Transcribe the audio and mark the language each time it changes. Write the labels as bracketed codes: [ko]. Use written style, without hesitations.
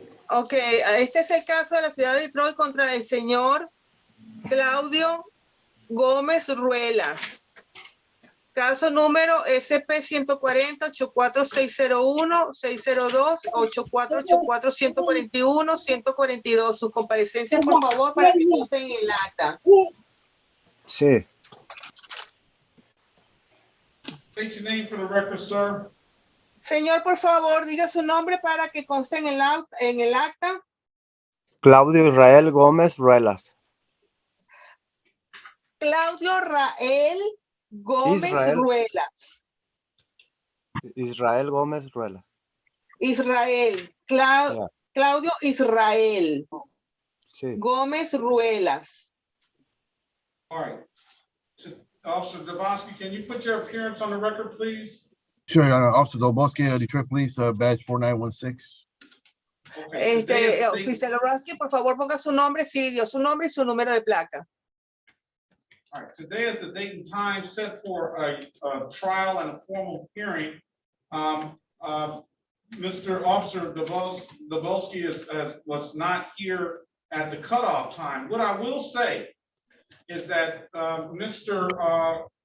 [es] Ok, este es el caso de la ciudad de Detroit contra el señor Claudio Gómez Ruelas. Caso número SP 140-84601, 602-8484-141, 142. Sus comparecencias, por favor, para que consten en el acta. Sí. [en] State your name for the record, sir. [es] Señor, por favor, diga su nombre para que conste en el acta. Claudio Israel Gómez Ruelas. Claudio Rael Gómez Ruelas. Israel Gómez Ruelas. Israel. Claudio Israel. Sí. Gómez Ruelas. [en] All right. Officer Devosky, can you put your appearance on the record, please? Sure, Officer Dobosky, Detroit Police, badge 4916. [es] Oficial Orozki, por favor, ponga su nombre, sí, dio su nombre y su número de placa. [en] All right, today is the date and time set for a trial and a formal hearing. Mr. Officer Dobosky was not here at the cutoff time. What I will say is that Mr.